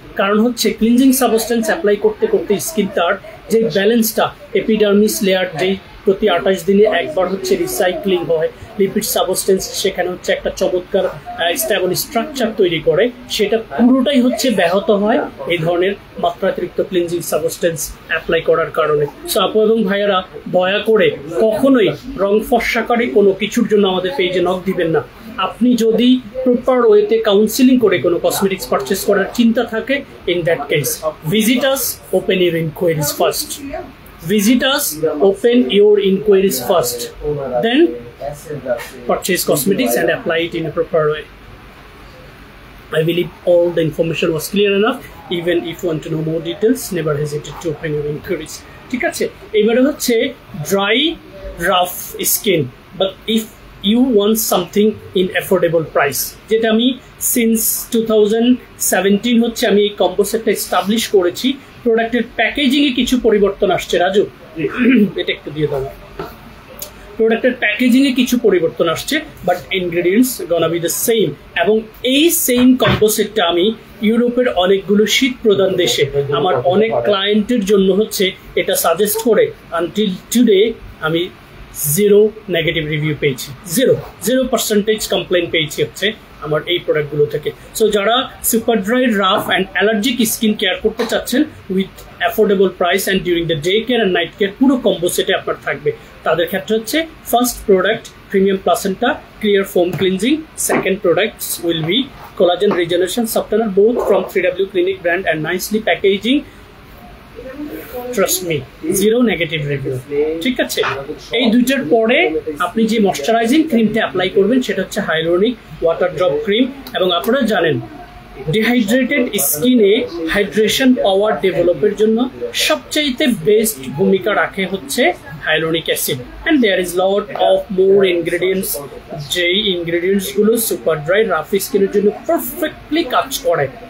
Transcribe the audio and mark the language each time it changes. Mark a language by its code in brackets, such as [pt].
[bn] কারণ হচ্ছে cleansing substance apply করতে করতে স্কিন তার যে ব্যালেন্সটা এপিডার্মিস লেয়ার যেই প্রতি 28 দিনে একবার হচ্ছে রিসাইক্লিং হয়, লিপিড সাবস্টেন্স সেখানে হচ্ছে একটা চমৎকার স্টেবল স্ট্রাকচার তৈরি করে, সেটা পুরোটাই হচ্ছে ব্যাহত হয় এই ধরনের মাত্রাতিরিক্ত ক্লিনজিং সাবস্টেন্স অ্যাপ্লাই করার কারণে। সো আপু এবং ভাইয়ারা দয়া করে কখনোই রং ফর্সাকারী কোনো কিছুর জন্য আমাদের পেজে নক দিবেন না। আপনি যদি প্রপার ওয়েতে কাউন্সিলিং করে কোনো কসমেটিক্স পারচেস করার চিন্তা থাকে, [en] In that case visit us, open your inquiries first. Visit us, open your inquiries first, then purchase cosmetics and apply it in a proper way. I believe all the information was clear enough. Even if you want to know more details, never hesitate to open your inquiries. [bn] ঠিক আছে, এবারে হচ্ছে [en] dry rough skin, but if you want something in affordable price, [bn] যেটা আমি [en] since 2017 [bn] হচ্ছে আমি এই combo সেটটা এস্টাবলিশ করেছি। প্রোডাক্টের প্যাকেজিং এ কিছু পরিবর্তন আসছে, রাজু এটা একটু দিয়ে দাও। প্রোডাক্টের প্যাকেজিং এ কিছু পরিবর্তন আসছে, [en] But ingredients gonna be the same. [bn] এবং এই সেম কম্বো সেটটা আমি ইউরোপের অনেকগুলো শীত প্রধান দেশে আমার অনেক ক্লায়েন্টের জন্য হচ্ছে এটা সাজেস্ট করে [en] until today [bn] আমি 0 নেগেটিভ রিভিউ পেয়েছি, 0% কমপ্লেন পেয়েছি হচ্ছে আমার এই প্রোডাক্টগুলো থেকে। সো যারা [en] super dry, rough and allergic skin care [bn] করতে চাচ্ছেন [en] with affordable price and during the day care and night care [bn] পুরো কম্বো সেটে আপনার থাকবে, তাদের ক্ষেত্রে হচ্ছে [en] First product premium placenta clear foam cleansing, second products will be collagen regeneration softener, both from 3W Clinic brand and nicely packaging. Trust me, 0 negative review. [bn] ঠিক আছে, এই দুইটার পরে আপনি যে ময়শ্চারাইজিং ক্রিমটা অ্যাপ্লাই করবেন সেটা হচ্ছে হাইলোনিক ওয়াটার ড্রপ ক্রিম। এবং আপনারা জানেন ডিহাইড্রেটেড স্কিনে হাইড্রেশন পাওয়ার ডেভেলপের জন্য সবচাইতে বেস্ট ভূমিকা রাখে হচ্ছে hyaluronic acid, [en] and there is lot of more ingredients [bn] যেই ইনগ্রেডিয়েন্টস গুলো সুপার ড্রাই রাফ স্কিনের জন্য পারফেক্টলি কাজ করে।